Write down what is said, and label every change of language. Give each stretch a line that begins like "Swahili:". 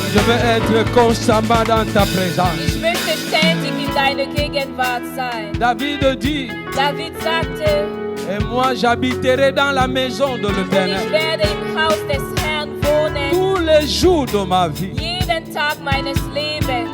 French: je veux être constamment dans ta présence.
German: ich möchte ständig in deiner Gegenwart sein.
French: David dit,
German: David sagte,
French: Et moi, j'habiterai dans la maison de
German: Und ich
French: l'Éternel
German: werde im Haus des Herrn wohnen,
French: tous les jours de ma vie.
German: jeden Tag meines Lebens.